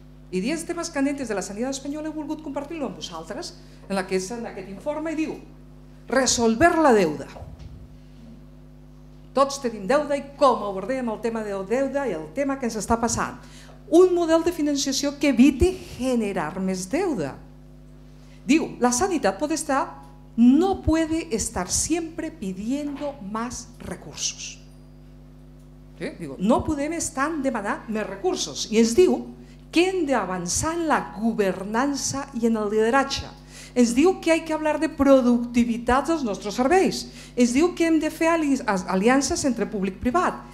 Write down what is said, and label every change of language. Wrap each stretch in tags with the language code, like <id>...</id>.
<ca>I 10 temes candentes de la sanitat espanyola he volgut compartir-lo amb vosaltres en aquest informe i diu</ca> <es>resolver la deuda.</es> <ca>Tots tenim deuda i com abordem el tema de la deuda i el tema que ens està passant. Un model de financiació que eviti generar més deuda. Diu, la sanitat</ca> <es>no puede estar siempre pidiendo más recursos.</es> <ca>No podem estar demanant més recursos. I ens diu que hem d'avançar en la governança i en el lideratge. Ens diu que</ca> <es>hay que hablar de</es> <ca>productivitat dels nostres serveis. Ens diu que hem de fer aliances entre públic-privat.</ca>